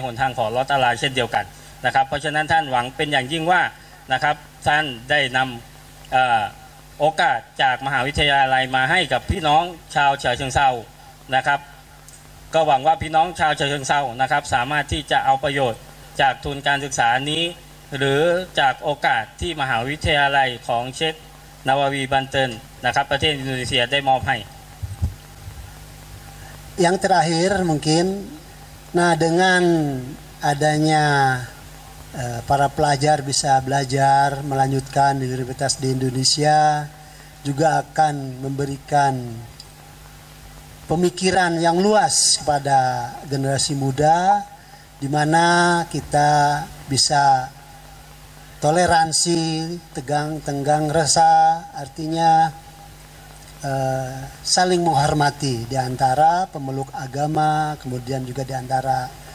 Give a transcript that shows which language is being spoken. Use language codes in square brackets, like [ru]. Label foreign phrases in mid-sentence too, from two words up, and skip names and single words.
[th] นทางของอัลเลาะห์ตะอาลาเช่นเดียวกันนะครับเพราะฉะนั้นท่านหวังเป็นอย่างยิ่งว่านะครับท่านได้นำโอกาสจากมหาวิทยาลัยมาให้กับพี่น้องชาวฉะเชิงเทรานะครับก็หวังว่าพี่น้องชาวฉะเชิงเทรานะครับสามารถที่จะเอาประโยชน์จากทุนการศึกษานี้หรือจากโอกาสที่มหาวิทยาลัยของเชคนาวาวีบันเตินนะครับประเทศอินโดนีเซียได้มอบให้ [id] Yang terakhir mungkin, nah dengan adanya para pelajar bisa belajar melanjutkan di universitas di Indonesia juga akan memberikan pemikiran yang luas kepada generasi muda di mana kita bisa toleransi, tenggang rasa, artinya saling menghormati di antara pemeluk agama, kemudian juga di antara